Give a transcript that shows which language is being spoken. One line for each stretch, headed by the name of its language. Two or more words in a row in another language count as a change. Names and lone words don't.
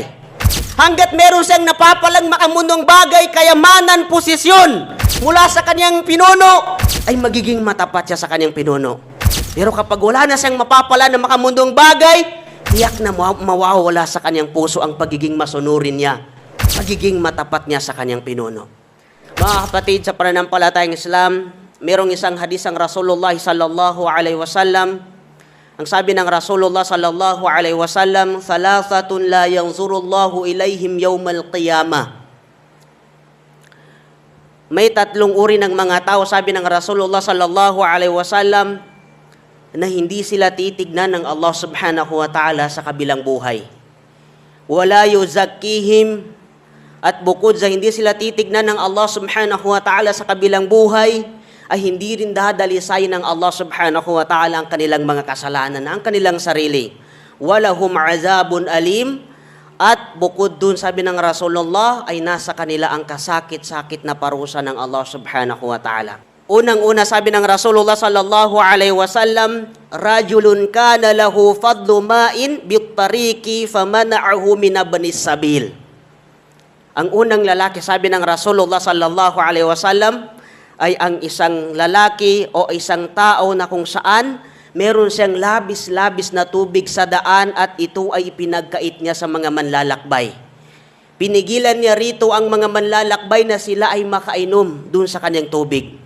Filipino: Hanggat meron siyang napapalang makamundong bagay, kayamanan, posisyon mula sa kanyang pinuno, ay magiging matapat siya sa kanyang pinuno. Pero kapag wala na siyang mapapala ng makamundong bagay, tiyak na mawawala sa kanyang puso ang pagiging masunurin niya, pagiging matapat niya sa kanyang pinuno. Mga kapatid, sa pananampalatayang Islam, merong isang hadis ang Rasulullah
Arabic: صلى الله عليه وسلم.
Filipino: Ang sabi ng
Arabic: Rasulullah صلى الله عليه وسلم, "ثلاثة لا ينظر الله إليهم يوم القيامة."
Filipino: May tatlong uri ng mga tao, sabi ng Rasulullah
Arabic: صلى الله عليه وسلم,
Filipino: na hindi sila titignan ng Allah
Arabic: سبحانه وتعالى
Filipino: sa kabilang buhay.
Arabic: ولا يزكيهم,
Filipino: at bukod sa hindi sila titignan ng Allah
Arabic: سبحانه وتعالى
Filipino: sa kabilang buhay, ay hindi rin dadalisayin ng Allah
Arabic: سبحانه وتعالى
Filipino: ang kanilang mga kasalanan, ang kanilang sarili.
Arabic: ولهم عذاب أليم,
Filipino: at bukod dun, sabi ng Rasulullah, ay nasa kanila ang kasakit-sakit na parusa ng Allah
Arabic: سبحانه وتعالى.
Filipino: Unang-una, sabi ng
Arabic: Rasulullah صلى الله عليه وسلم, "رجل كان له فضل ماء بالطريق فمنعه من ابن السبيل."
Filipino: Ang unang lalaki, sabi ng Rasulullah
Arabic: صلى الله عليه وسلم,
Filipino: ay ang isang lalaki o isang tao na kung saan meron siyang labis-labis na tubig sa daan at ito ay ipinagkait niya sa mga manlalakbay. Pinigilan niya rito ang mga manlalakbay na sila ay makainom dun sa kanyang tubig.